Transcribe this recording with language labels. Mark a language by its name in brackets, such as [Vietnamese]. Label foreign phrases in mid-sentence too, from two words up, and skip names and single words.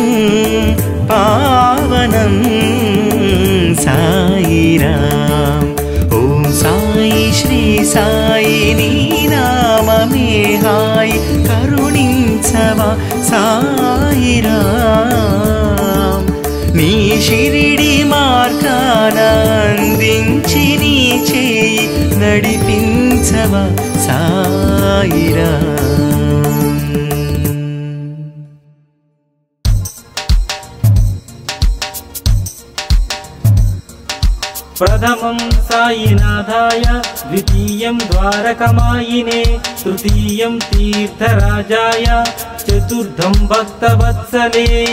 [Telugu] పావనం సాయిరాం ఓం సాయి శ్రీ సాయి నీ నామమే హాయి కరుణించవా సాయిరాం నీ షిరిడి మార్గాన అందించి నీ చేయి నడిపించవా సాయిరాం [Sanskrit] प्रथमं साईनाथाय द्वितीयं द्वारकमायिने तृतीयं तीर्थराजाय चतुर्थं भक्तवत्सले